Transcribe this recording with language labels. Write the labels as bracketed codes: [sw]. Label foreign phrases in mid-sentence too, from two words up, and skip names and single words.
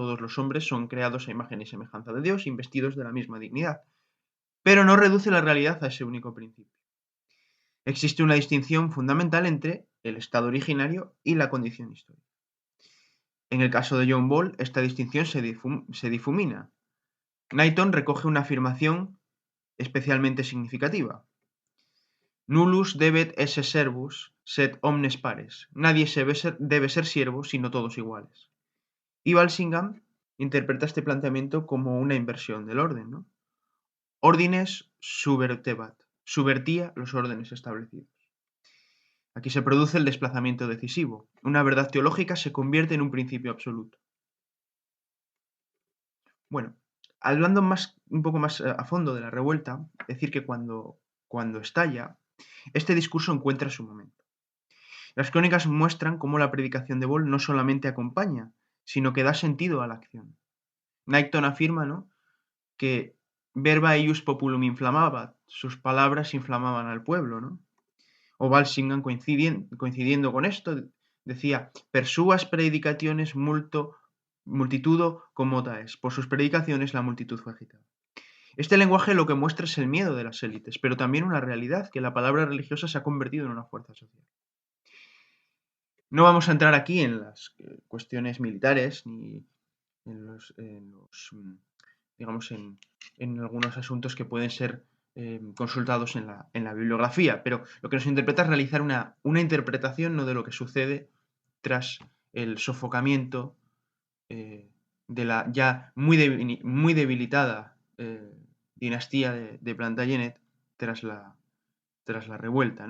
[es] Todos los hombres son creados a imagen y semejanza de Dios, investidos de la misma dignidad, pero no reduce la realidad a ese único principio. Existe una distinción fundamental entre el estado originario y la condición histórica. En el caso de John Ball, esta distinción se difumina. Knighton recoge una afirmación especialmente significativa. [la] Nullus debet esse servus, sed omnes pares. [es] Nadie debe ser siervo, sino todos iguales. Y Walsingham interpreta este planteamiento como una inversión del orden, ¿no? [la] Ordines subvertebat. [es] Subvertía los órdenes establecidos. Aquí se produce el desplazamiento decisivo. Una verdad teológica se convierte en un principio absoluto. Bueno, hablando un poco más a fondo de la revuelta, decir que cuando estalla, este discurso encuentra su momento. Las crónicas muestran cómo la predicación de Ball no solamente acompaña, sino que da sentido a la acción. Knighton afirma, ¿no?, que [la] verba eius populum inflamabat, [es] sus palabras inflamaban al pueblo, ¿no? O Walsingham, coincidiendo con esto, decía, [la] per suas predicaciones multitudo comota es. [es] Por sus predicaciones la multitud fue agitada. Este lenguaje lo que muestra es el miedo de las élites, pero también una realidad, que la palabra religiosa se ha convertido en una fuerza social. No vamos a entrar aquí en las cuestiones militares ni en algunos asuntos que pueden ser consultados en la bibliografía, pero lo que nos interpreta es realizar una interpretación, no de lo que sucede tras el sofocamiento de la ya muy debilitada dinastía de Plantagenet tras la revuelta, ¿no?